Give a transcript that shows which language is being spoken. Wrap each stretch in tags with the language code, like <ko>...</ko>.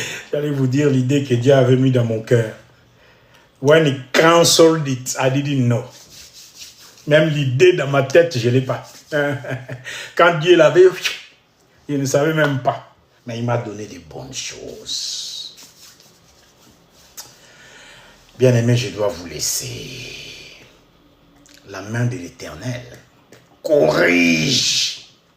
<fr>J'allais vous dire l'idée que Dieu avait mis dans mon cœur.</fr> <en>When he counseled it, I didn't know.</en> <fr>Même l'idée dans ma tête, je ne l'ai pas. Quand Dieu l'avait, je ne savais même pas. Mais il m'a donné des bonnes choses. Bien-aimé, je dois vous laisser. La main de l'Éternel corrige.</fr>